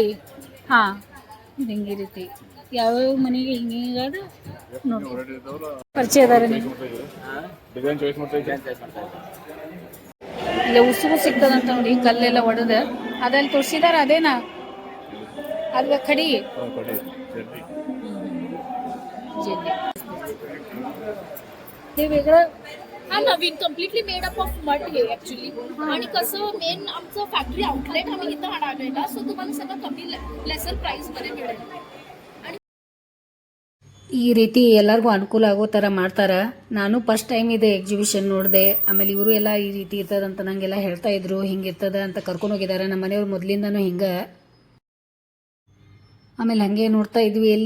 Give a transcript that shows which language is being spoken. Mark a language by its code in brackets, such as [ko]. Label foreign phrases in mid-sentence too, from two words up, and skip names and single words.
[kn] ಹಾ, ಹಿಂಗೆ ರೀತಿ ಯಾವ್ಯಾವ ಮನೆಗೆ ಹಿಂಗ ನೋಡಿ. ಪರಿಚಯ ಅದಾರ ನೀವು? ಇಲ್ಲ ಉಸುಗು ಸಿಗ್ತದಂತ ನೋಡಿ, ಕಲ್ಲೆಲ್ಲ ಒಡೆದ ಅದಲ್ಲಿ ತೋರಿಸಿದಾರ. ಅದೇನಾ ಅಲ್ವ ಕಡಿ वेगळं. [mr] हा, नवीन [en] completely made up of mud हे ऍक्च्युली. [mr] आणि कसं मेन आमचं [en] factory outlet [mr] आम्ही इथं आणलेला, सो तुम्हाला सगळं कमी [en] lesser price [mr] मध्ये मिळेल. [kn] ಈ ರೀತಿ ಎಲ್ಲರಿಗೂ ಅನುಕೂಲ ಆಗೋ ಥರ ಮಾಡ್ತಾರ. ನಾನು [en] first time [kn] ಇದೆ ಎಕ್ಸಿಬಿಷನ್ ನೋಡಿದೆ. ಆಮೇಲೆ ಇವರು ಎಲ್ಲ ಈ ರೀತಿ ಇರ್ತದಂತ ನಂಗೆಲ್ಲ ಹೇಳ್ತಾ ಇದ್ರು, ಹಿಂಗಿರ್ತದ ಅಂತ ಕರ್ಕೊಂಡು ಹೋಗಿದ್ದಾರೆ. ನಮ್ಮ ಮನೆಯವ್ರು ಮೊದಲಿಂದನೂ ಹಿಂಗೆ. ಆಮೇಲೆ ಹಾಗೆ ನೋಡ್ತಾ ಇದ್ವಿ ಇಲ್ಲಿ.